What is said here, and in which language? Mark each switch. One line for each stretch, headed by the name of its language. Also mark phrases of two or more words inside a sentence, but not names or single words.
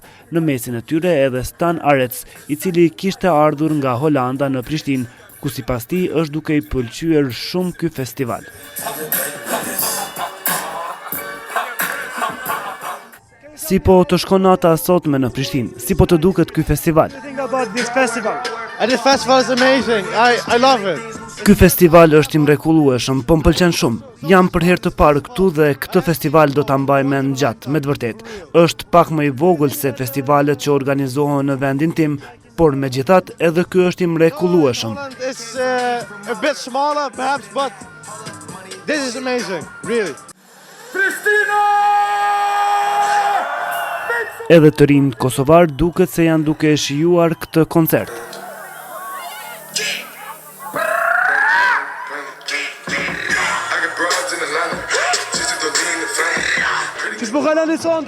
Albanian: Në mesin e tyre edhe Stan Arets, i cili kishte ardhur nga Holanda në Prishtinë, ku sipas tij është duke i pëlqyer shumë ky festival. Si po të shkon nata sotme në Prishtinë? Si po të duket ky festival?
English: This festival is amazing. I love it.
Albanian: Ky festival është i mrekullueshëm, po m'pëlqen shumë. Jam për herë të parë këtu dhe këtë festival do ta mbaj mend gjatë, me të vërtetë. Është pak më i vogël se festivalet që organizohen në vendin tim, por megjithatë edhe ky është i mrekullueshëm.
English: It's a bit smaller perhaps, but this is amazing, really.
Albanian: Edhe të rinjt kosovar duket se janë duke shijuar këtë koncert. Qysh po kaloni sonte?